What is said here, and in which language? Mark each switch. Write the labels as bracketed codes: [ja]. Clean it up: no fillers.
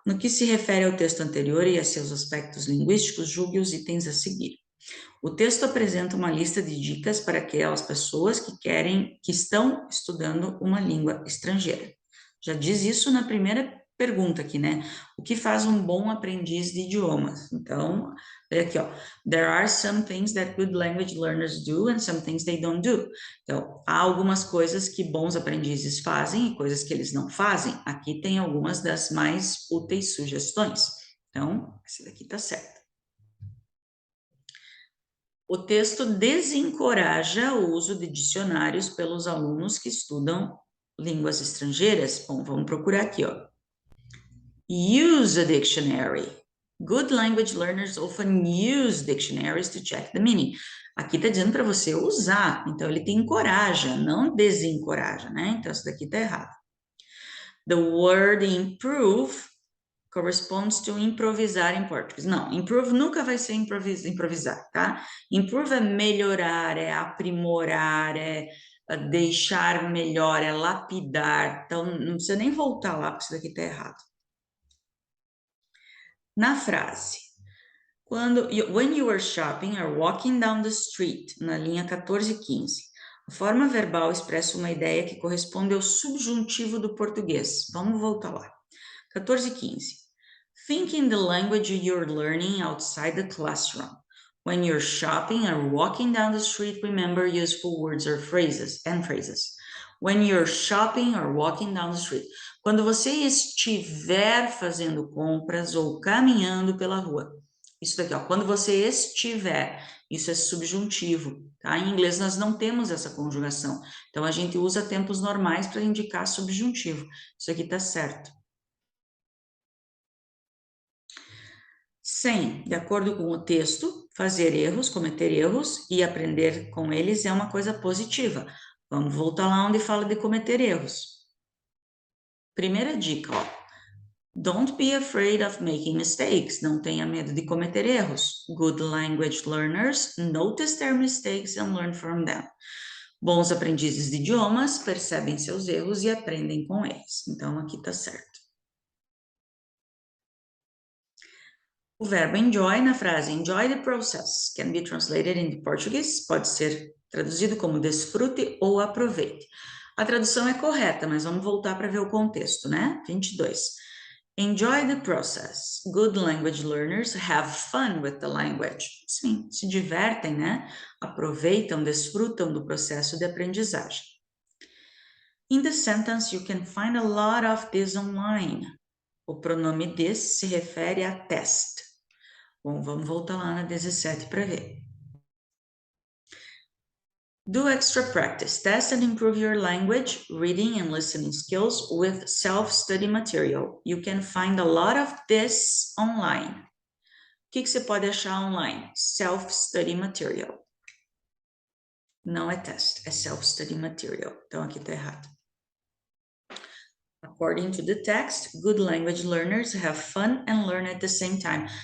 [pt] No que se refere ao texto anterior e a seus aspectos linguísticos, julgue os itens a seguir. O texto apresenta uma lista de dicas para aquelas pessoas que estão estudando uma língua estrangeira. Já diz isso na primeira pergunta aqui, né? O que faz um bom aprendiz de idiomas? Então, olha aqui, ó. [en] There are some things that good language learners do and some things they don't do. [pt] Então, há algumas coisas que bons aprendizes fazem e coisas que eles não fazem. Aqui tem algumas das mais úteis sugestões. Então, essa daqui tá certa. O texto desencoraja o uso de dicionários pelos alunos que estudam línguas estrangeiras. Bom, vamos procurar aqui, ó. [en] Use a dictionary. Good language learners often use dictionaries to check the meaning. [pt] Aqui está dizendo para você usar, então ele te encoraja, não desencoraja, né? Então isso daqui está errado. [en] The word improve corresponds to [pt] improvisar em português. Não, improve nunca vai ser improvisar, tá? Improve é melhorar, é aprimorar, é deixar melhor, é lapidar. Então, não precisa nem voltar lá, porque isso daqui está errado. Na frase, [en] when you are shopping or walking down the street, [pt] na linha 14 e 15, a forma verbal expressa uma ideia que corresponde ao subjuntivo do português. Vamos voltar lá. 14 e 15. [en] Think in the language you're learning outside the classroom. When you're shopping or walking down the street, remember useful words or phrases. When you're shopping or walking down the street. [pt] Quando você estiver fazendo compras ou caminhando pela rua. Isso daqui, ó. Quando você estiver, isso é subjuntivo, tá? Em inglês nós não temos essa conjugação. Então a gente usa tempos normais para indicar subjuntivo. Isso aqui tá certo. 100, de acordo com o texto, fazer erros, cometer erros e aprender com eles é uma coisa positiva. Vamos voltar lá onde fala de cometer erros. Primeira dica, ó. [en] Don't be afraid of making mistakes. [pt] Não tenha medo de cometer erros. [en] Good language learners notice their mistakes and learn from them. [pt] Bons aprendizes de idiomas percebem seus erros e aprendem com eles. Então, aqui tá certo. O verbo enjoy na frase [en] enjoy the process can be translated into Portuguese, [pt] pode ser traduzido como desfrute ou aproveite. A tradução é correta, mas vamos voltar para ver o contexto, né? [en] 22. Enjoy the process. Good language learners have fun with the language. [pt] Sim, se divertem, né? Aproveitam, desfrutam do processo de aprendizagem. [en] In the sentence, you can find a lot of this online. [pt] O pronome this se refere a test. Bom, vamos voltar lá na 17 para ver. [en] Do extra practice. Test and improve your language, reading and listening skills with self-study material. You can find a lot of this online. [pt] O que você pode achar online? [en] Self-study material. [pt] Não é test, é [en] self-study material. [pt] Então, aqui está errado. [en] According to the text, good language learners have fun and learn at the same time.